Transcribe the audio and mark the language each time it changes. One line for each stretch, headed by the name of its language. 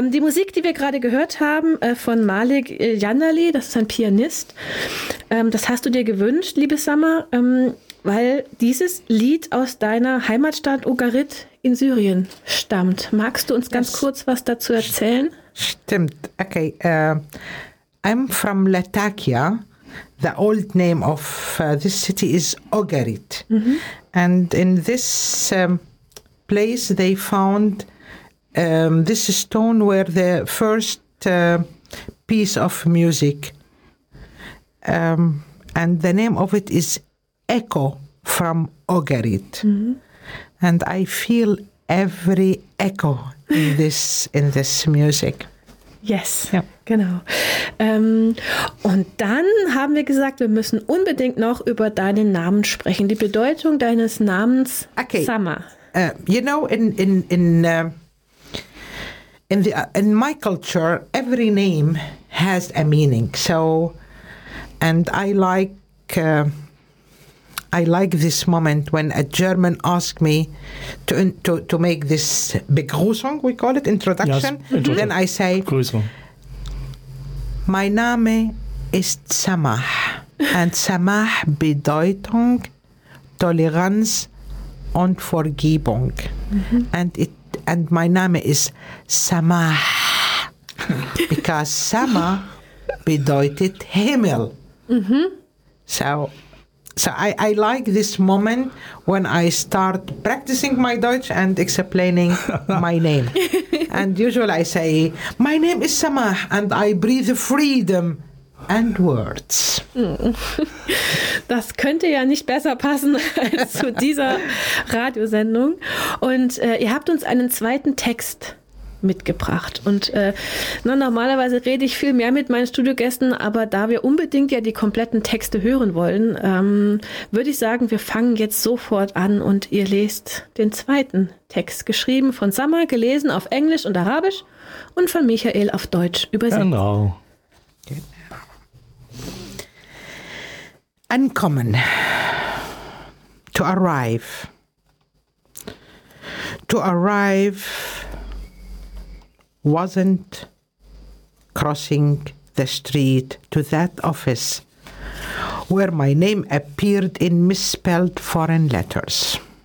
German: Die Musik, die wir gerade gehört haben, von Malik Yannali, das ist ein Pianist, das hast du dir gewünscht, liebe Summer, weil dieses Lied aus deiner Heimatstadt Ugarit in Syrien stammt. Magst du uns ganz kurz was dazu erzählen? Stimmt,
English: okay. I'm from Latakia. The old name of this city is Ugarit. Mm-hmm. And in this place they found this stone where the first piece of music and the name of it is Echo from Ugarit. Mm-hmm. And I feel every echo in this music. Yes,
German: ja. Genau. Und dann haben wir gesagt, wir müssen unbedingt noch über deinen Namen sprechen. Die Bedeutung deines Namens, okay. Summer.
English: You know, in my culture, every name has a meaning. So, and I like this moment when a German asked me to make this Begrüßung, we call it introduction. Yes. Then I say, my name is Samah, and Samah
German: bedeutung Toleranz. Und Vergebung.
English: Mm-hmm. And my name is Samah. Because
German: Samah bedeutet Himmel.
English: Mm-hmm. So I like this moment when I start practicing my Deutsch and explaining my name. And usually I say, my name is Samah and I breathe freedom. And words.
German: Das könnte ja nicht besser passen als zu dieser Radiosendung. Und ihr habt uns einen zweiten Text mitgebracht. Und normalerweise rede ich viel mehr mit meinen Studiogästen, aber da wir unbedingt ja die kompletten Texte hören wollen, würde ich sagen, wir fangen jetzt sofort an und ihr lest den zweiten Text, geschrieben von Summer, gelesen auf Englisch und Arabisch und von Michael auf Deutsch übersetzt. Genau.
English: Ankommen, to arrive, wasn't crossing the street to that office where my name appeared in misspelled foreign letters.